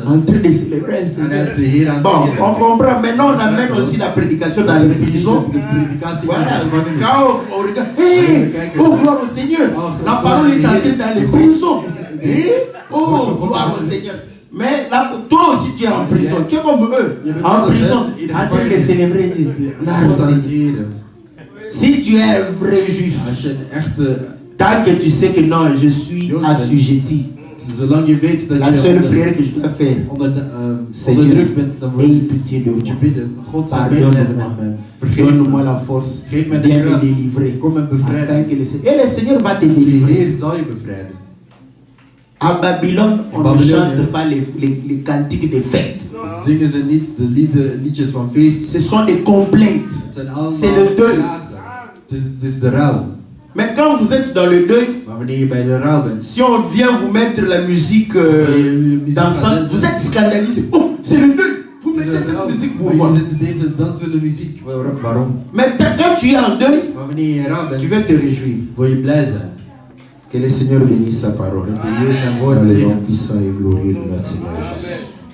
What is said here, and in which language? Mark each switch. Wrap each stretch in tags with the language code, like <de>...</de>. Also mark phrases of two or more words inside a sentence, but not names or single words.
<fr>en train de célébrer un</fr> <nl>En hij is</nl> <fr>Seigneur.</fr> <nl>de Heer aan het</nl> <fr>Bon,</fr> <nl>eren.</nl> <fr>on comprend. Maintenant, on amène aussi la prédication dans les prisons.</fr> <nl>De predikatie</nl> <fr>Voilà,</fr> <nl>van de</nl> <fr>quand on regarde, hey, oh gloire au Seigneur, la parole est entrée dans les prisons. Eh, oh gloire au Seigneur. Mais là, toi aussi tu es en prison, tu es comme eux, en prison, en train de célébrer Dieu.</fr> <nl>God aan het eren.</nl> <fr>Si tu es un vrai juif,</fr> <nl>Als je een echte,</nl> <fr>tant que tu sais que non, je suis assujetti,</fr> <nl>zolang je weet dat</nl> <fr>la</fr> <nl>je</nl> <fr>seule prière que je dois faire,</fr> <nl>onder druk bent, dan</nl> <fr>aie pitié de</fr> <nl>moet je</nl> <fr>moi.</fr> <nl>bidden. God, medelijden met mij. Vergeef</nl> <fr>Donne-moi</fr> <nl>me.</nl> <fr>la force,</fr> <nl>Geef mij</nl> <fr>viens</fr> <nl>de</nl> <fr>me</fr> <nl>kracht.</nl> <fr>délivrer.</fr> <nl>Kom me</nl> <fr>Afin</fr> <nl>bevrijden.</nl> <fr>que le Seigneur, et le Seigneur va te</fr> <nl>De</nl> <fr>délivrer.</fr> <nl>Heer zal je bevrijden.</nl> <fr>À Babylone, on ne</fr> <nl>Babylone,</nl> <fr>chante</fr> <nl>hein.</nl> <fr>pas les cantiques de fête.</fr> <nl>Zingen ze niet de liedjes van feest.</nl> <fr>Ce sont des complaintes.</fr> <nl>Het zijn allemaal</nl> <fr>C'est le deuil.</fr> <nl>klagen. Het is de rouw.</nl> <fr>Mais quand vous êtes dans le deuil,</fr> <nl>Maar wanneer je bij de rouw bent,</nl> <fr>si on vient vous mettre la musique dansante, vous êtes scandalisé. Oh, c'est le deuil. Vous mettez cette musique pour moi.</fr> <nl>Deze dansende muziek, waarom?</nl> <fr>Mais quand tu es en deuil,</fr> <nl>Maar wanneer je rouw bent,</nl> <fr>tu veux te réjouir.</fr> <nl>wil je blij zijn.</nl> <fr>Que le Seigneur bénisse sa parole.</fr> <nl>Dat de Heer zijn</nl> <fr>Dans</fr> <nl>woord</nl> <fr>le nom</fr> <nl>zegent.</nl> <fr>puissant et glorieux de notre Seigneur Jésus.</fr>